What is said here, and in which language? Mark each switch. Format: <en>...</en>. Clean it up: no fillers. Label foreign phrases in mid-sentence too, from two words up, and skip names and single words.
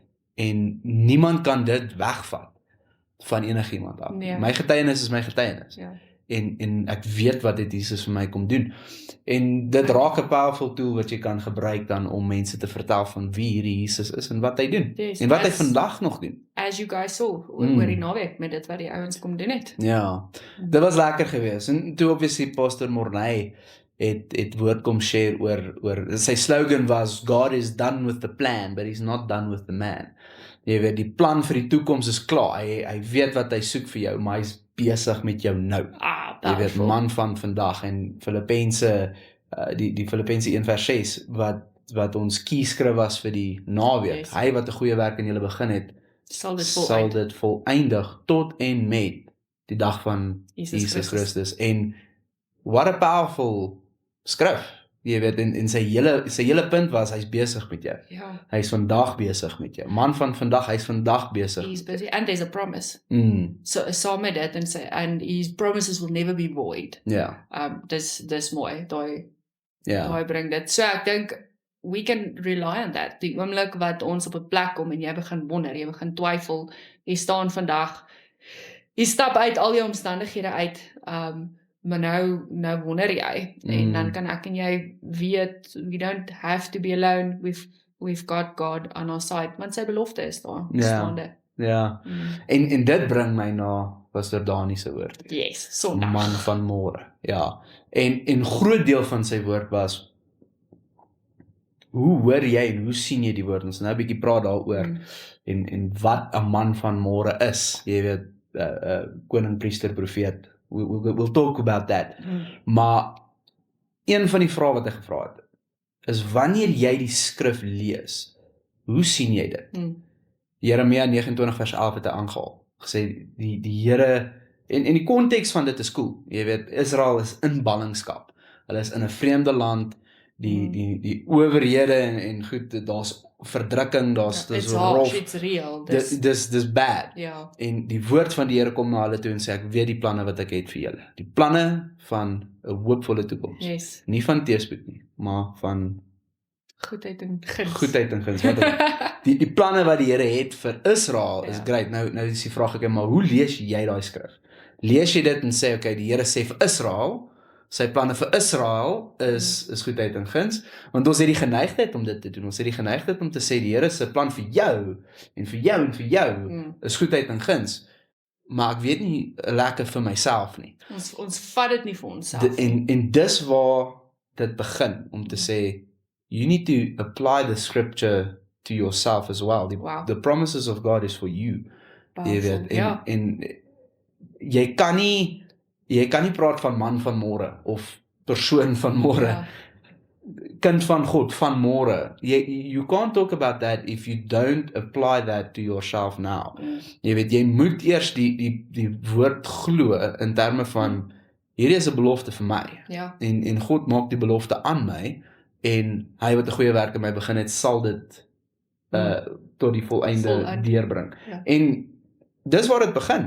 <af>En niemand kan dit wegvat van enigiemand af. Nee. My getuienis is my getuienis. Ja. En ek weet wat het Jesus vir my kom doen. En dit raak 'n</af> <en>powerful tool</en> <af>wat jy kan gebruik dan om mense te vertel van wie hierdie Jesus is en wat hy doen.</af> <en>Yes,</en> <af>En wat hy vandag nog doen.</af> <en>As you guys saw,</en> <af>oor die naweek met dit wat die ouens kom doen het. Ja, dit was lekker geweest. En toe obviously Pastor Morney het woord kom share oor sy slogan was,</af> <en>God is done with the plan, but he's not done with the man.</en> <af>Jy weet, die plan vir die toekoms is klaar. Hy weet wat hy soek vir jou, maar hy's besig met jou nou. Jy weet, man van vandag, en Filippense, die Filippense 1:6, wat ons kieskrif was vir die naweek.</af> <en>Yes.</en> <af>Hy wat 'n goeie werk in julle begin het, Sal sal dit voleindig tot en met die dag van Jesus Christus. En</af> <en>what a powerful</en> <af>skrif. Jy weet, en sy hele punt was, hy's besig met jou. Ja. Hy's vandag besig met jou. Man van vandag, hy's vandag besig.</af> <en>He's busy and there's a promise. Mm,</en> <af>So saam met dit en sê,</af> <en>and his promises will never be void.</en> <af>ja, Dis mooi. ja. Daai bring dit. So ek dink</af> <en>we can rely on that.</en> <af>Die oomblik wat ons op 'n plek kom en jy begin wonder, jy begin twyfel, jy staan vandag, jy stap uit al jou omstandighede uit, maar nou wonder jy, en dan kan ek en jy weet,</af> <en>we don't have to be alone, we've got God on our side,</en> <af>want sy belofte is daar, staande. Ja. En dit bring my na Pastor Dani se woord. Yes, Sondag. Man van môre. Ja. En groot deel van sy woord was, hoe hoor jy en hoe sien jy die woord? Ons nou 'n bietjie praat daaroor, en wat 'n man van môre is. Jy weet, koning, priester, profeet.</af> <en>We'll talk about that.</en> <af>Maar een van die vrae wat hy gevra het, is wanneer jy die skrif lees, hoe sien jy dit? Jeremia 29 vers 11 het hy aangehaal. Gesê die Here en die konteks van dit is cool. Jy weet, Israel is in ballingskap. Hulle is in 'n vreemde land, die owerhede en goed, daar's verdrukking, dis</af> <en>It's</en> <af>rof.</af> <en>harsh, it's real.</en> <af>Dis bad. Ja. En die woord van die Here kom na hulle toe en sê ek weet die planne wat ek het vir julle. Die planne van 'n hoopvolle toekoms.</af> <en>Yes.</en> <af>Nie van teëspoed nie, maar van Goedheid en guns. goedheid en guns. Die planne wat die Here het vir Israel is Ja.</af> <en>great.</en> <af>Nou is die vraag maar hoe lees jy daai skrif? Lees jy dit en sê okay, die Here sê vir Israel, sy planne vir Israel is goedheid en guns, want ons het die geneigtheid om dit te doen. Ons het die geneigtheid om te sê die Here se plan vir jou en vir jou en vir jou is goedheid en guns. Maar ek weet nie lekker vir myself nie. Ons vat dit nie vir onsself. En dis waar dit begin om te sê</af> <en>you need to apply the scripture to yourself as well. Wow. The promises of God is for you.</en> <af>Jy weet, Ja. en jy kan nie praat van man van môre of persoon van môre, Ja. kind van God van môre.</af> <en>You can't talk about that if you don't apply that to yourself now.</en> <af>Jy weet, jy moet eers die woord glo in terme van hierdie is 'n belofte vir my. Ja. En God maak die belofte aan my en hy wat 'n goeie werk in my begin het, sal dit tot die volleinde deurbring. Ja. En dis waar dit begin.</af>